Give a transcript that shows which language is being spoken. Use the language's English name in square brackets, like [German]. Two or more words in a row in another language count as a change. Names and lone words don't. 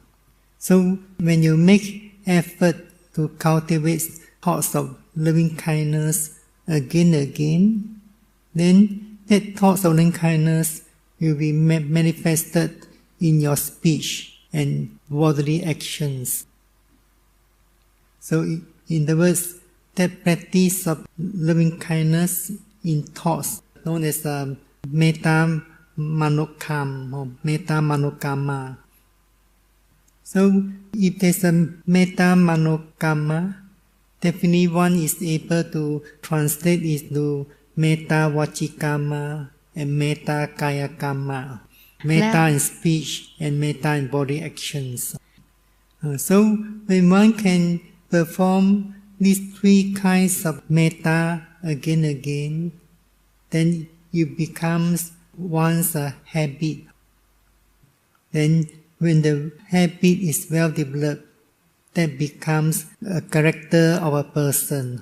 [English] So when you make effort to cultivate thoughts of loving kindness again and again, then that thoughts of loving kindness will be manifested in your speech and bodily actions. So in other words, that practice of loving kindness in thoughts, known as [Pali] metta manokam [English] or [Pali] metta manokama. [English] So if there's a [Pali] metta manokama, [English] definitely one is able to translate it to [Pali] metta vachikama [English] and [Pali] metta kayakama, [English] metta in speech and metta in body actions. So when one can perform these three kinds of metta again and again, then it becomes one's habit. Then when the habit is well developed, that becomes a character of a person.